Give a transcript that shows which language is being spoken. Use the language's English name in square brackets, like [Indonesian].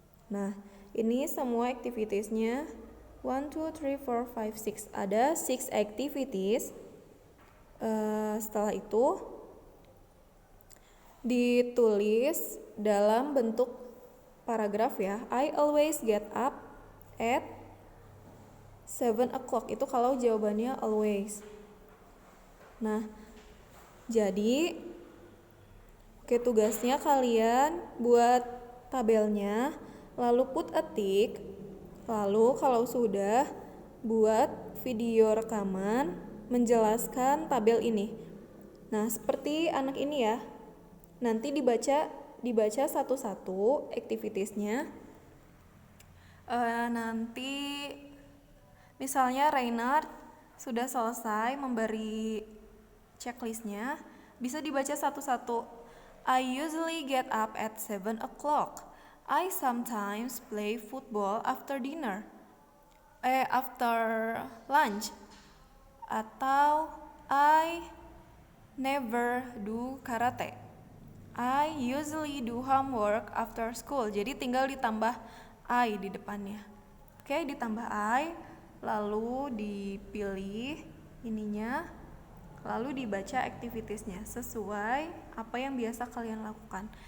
[Indonesian] Nah, ini semua activitiesnya 1, 2, 3, 4, 5, 6. Ada 6 activities. Setelah itu ditulis dalam bentuk paragraf ya. [English] I always get up at 7 o'clock. [Indonesian] Itu kalau jawabannya always. Nah, jadi tugasnya kalian buat tabelnya, lalu [English] put a tick, [Indonesian] lalu kalau sudah buat video rekaman menjelaskan tabel ini. Nah, seperti anak ini ya. Nanti dibaca satu-satu activitiesnya. Nanti misalnya Reynard sudah selesai memberi checklistnya, bisa dibaca satu-satu. [English] I usually get up at 7 o'clock. I sometimes play football after dinner. After lunch. Atau I never do karate. I usually do homework after school. [Indonesian] Jadi tinggal ditambah I di depannya. Oke, ditambah I, lalu dipilih ininya, lalu dibaca activitiesnya sesuai apa yang biasa kalian lakukan.